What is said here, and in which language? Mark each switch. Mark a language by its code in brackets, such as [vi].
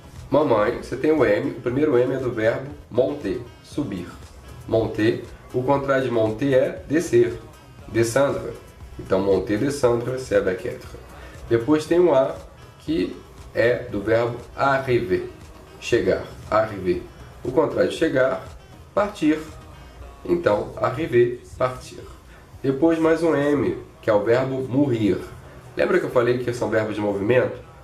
[pt] Mamãe, você tem o M, o primeiro M é do verbo monter, subir. Monter, o contrário de monter é descer, descendre. [fr] Então, monter, descendre, c'est avec être. [pt] Depois tem o A, que é do verbo arriver, chegar, arriver. O contrário de chegar, partir. Então, arriver, partir. Depois mais um M, que é o verbo mourir. Lembra que eu falei que são verbos de movimento?